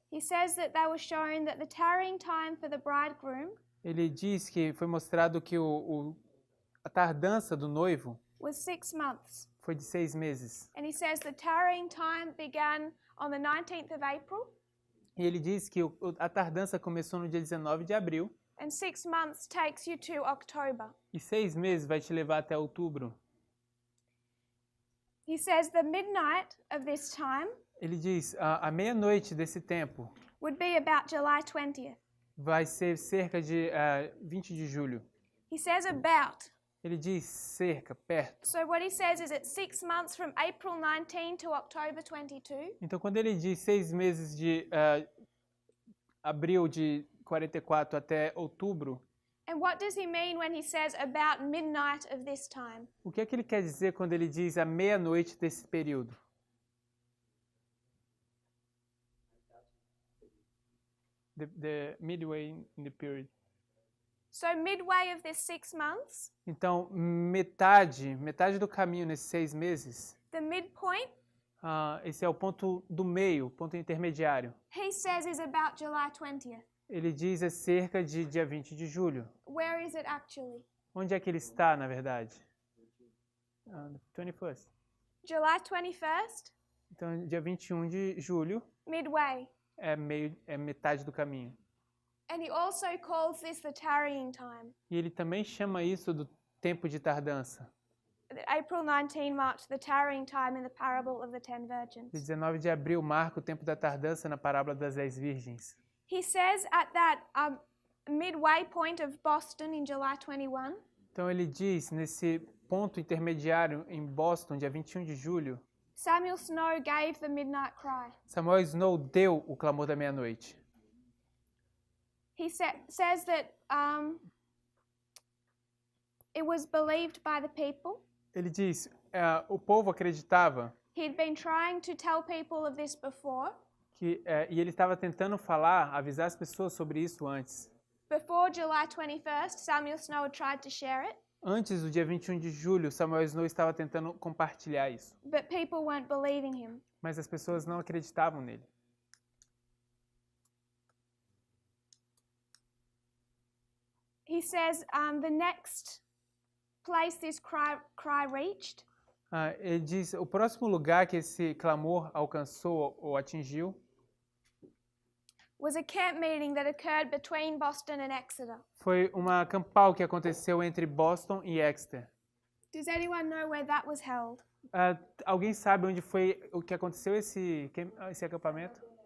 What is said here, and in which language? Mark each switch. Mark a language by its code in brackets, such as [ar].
[en] He says that they were showing that the tarrying time for the bridegroom [pt] Ele diz que foi mostrado que a tardança do noivo [en] was 6 months. [pt] foi de 6 meses. [en] And he says the tarrying time began on the 19th of April, [pt] E ele diz que a tardança começou no dia 19 de abril [en] and 6 months takes you to October. [pt] e 6 meses vai te levar até outubro. [en] He says the midnight of this time [pt] Ele diz, a meia-noite desse tempo [en] would be about July 20th. [pt] vai ser cerca de 20 de julho. [en] He says about. [pt] Ele diz cerca, perto. [en] So what he says is it's 6 months from April 19 to October 22. [pt] Então, quando ele diz 6 meses de abril de 44 até outubro, [en] And what does he mean when he says about midnight of this time? [pt] o que é que ele quer dizer quando ele diz a meia-noite desse período? [en] The midway in the period. So midway of this 6 months, [pt] Então, metade do caminho nesses 6 meses, [en] the midpoint, [pt] esse é o ponto do meio, ponto intermediário. [en] he says is about July 20th. [pt] Ele diz é cerca de dia 20 de julho. [en] Where is it actually? [pt] Onde é que ele está, na verdade? [en] 21st. July 21st, [pt] Então, dia 21 de julho [en] midway. [pt] é metade do caminho. [en] And he also calls this the tarrying time. [pt] E ele também chama isso do tempo de tardança. [en] April 19 marked the tarrying time in the parable of the 10 virgins. [pt] 19 de abril marca o tempo da tardança na parábola das 10 virgens. [en] He says at that midway point of Boston in July 21, [pt] Então ele diz, nesse ponto intermediário em Boston, dia 21 de julho, [en] Samuel Snow gave the midnight cry. [pt] Samuel Snow deu o clamor da meia-noite. [en] He says that it was believed by the people. [pt] Ele diz, o povo acreditava [en] He'd been trying to tell people of this before. [pt] e ele estava tentando avisar as pessoas sobre isso antes. [en] Before July 21st, Samuel Snow had tried to share it, [pt] Antes do dia 21 de julho, Samuel Snow estava tentando compartilhar isso. [en] but people weren't believing him. [pt] Mas as pessoas não acreditavam nele. [en] He says the next place this cry reached [pt] Ele diz, o próximo lugar que esse clamor alcançou ou atingiu [en] was a camp meeting that occurred between Boston and Exeter. [pt] foi uma campal que aconteceu entre Boston e Exeter. [en] Does anyone know where that was held? [pt] Alguém sabe onde foi o que aconteceu esse acampamento?